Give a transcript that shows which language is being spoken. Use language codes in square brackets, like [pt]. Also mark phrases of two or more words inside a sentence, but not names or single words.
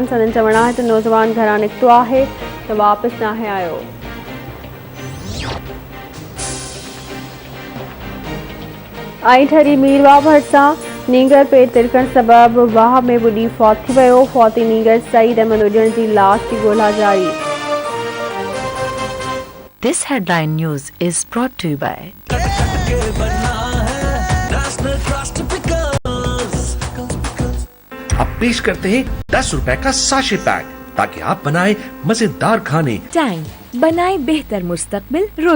[sd] संदन चवणु आहे त नौजवान घरां निकितो आहे त वापसि नाहे आयो। ऐं ठरी मीरवा भरसा नीगर पेट तिरकण सबब वाह में ॿुॾी फौत थी वियो। फौती नीगर सईद अहमद उजण जी लाश जी ॻोल्हा जारी। [en] This headline news is brought to you by [hi] अब पेश करते हैं 10 रुपए का साशे पैक ताकि आप बनाए मजेदार खाने। टाइम बनाए बेहतर मुस्तकबिल।